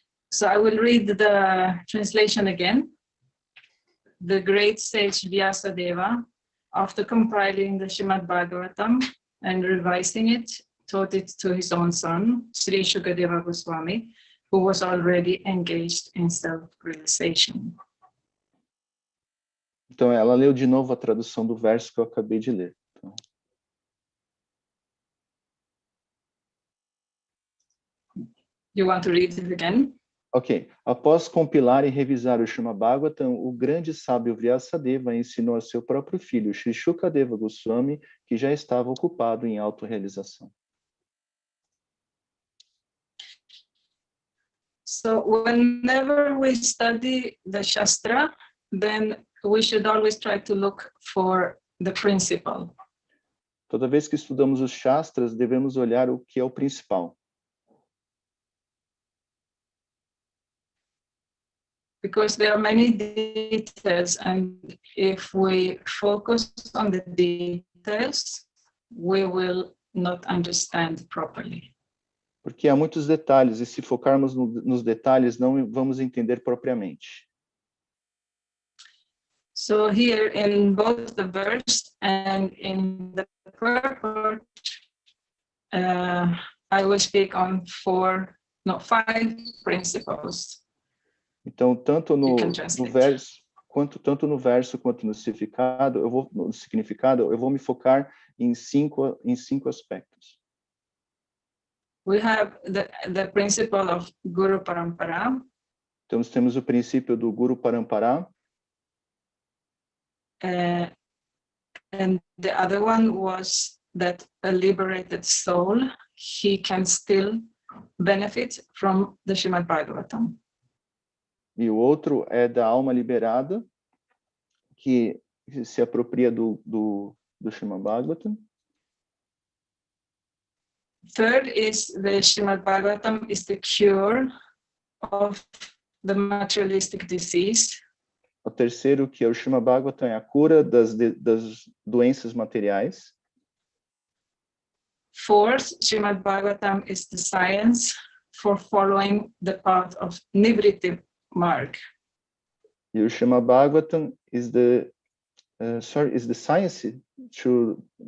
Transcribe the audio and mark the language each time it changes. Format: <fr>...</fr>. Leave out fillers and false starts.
<en>So I will read the translation again. The great sage Vyasadeva, after compiling the Srimad Bhagavatam and revising it, taught it to his own son, Sri Shukadeva Goswami, who was already engaged in self-realization.</en> <pt>Então, ela leu de novo a tradução do verso que eu acabei de ler.</pt> <en>You want to read it again? Ok.</en> <pt>Após compilar e revisar o Srimad Bhagavatam, o grande sábio Vyasadeva ensinou a seu próprio filho, Sri Shukadeva Goswami, que já estava ocupado em autorrealização.</pt> <en>So whenever we study the Shastra, then we should always try to look for the principle.</en> <pt>Toda vez que estudamos os Shastras, devemos olhar o que é o principal.</pt> <en>Because there are many details, and if we focus on the details, we will not understand properly.</en> <pt>Porque há muitos detalhes, e se focarmos nos detalhes, não vamos entender propriamente.</pt> <en>So here in both the verse and in the purport, I will speak on 5 principles.</en> <pt>Então, tanto no verso quanto no significado, eu vou me focar em cinco aspectos.</pt> <en>We have the principle of Guru Parampara.</en> <pt>Então, temos o princípio do Guru Parampara.</pt> <en>And the other one was that a liberated soul, he can still benefit from the Srimad Bhagavatam.</en> <pt>E o outro é da alma liberada, que se apropria do Srimad Bhagavatam.</pt> <en>Third is the Srimad Bhagavatam is the cure of the materialistic disease.</en> <pt>O terceiro, que é o Srimad Bhagavatam, é a cura das doenças materiais.</pt> <en>Fourth, Srimad Bhagavatam is the science for following the path of Nivritti Marg.</en> <pt>E o</pt> <en>Srimad Bhagavatam is the science to</en>